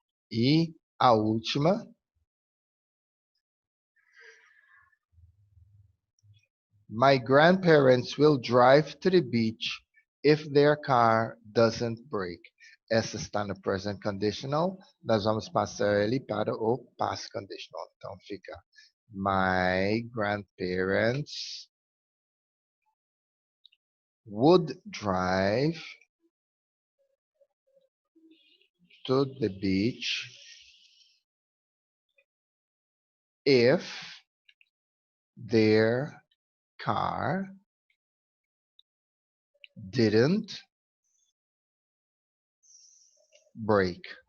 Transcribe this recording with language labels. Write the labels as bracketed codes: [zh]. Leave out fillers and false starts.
[pt] E a última. [en] My grandparents will drive to the beach if their car doesn't break. [pt] Essa está no present conditional. Nós vamos passar ele para o past conditional. Então fica: [en] My grandparents would drive to the beach if their car didn't break.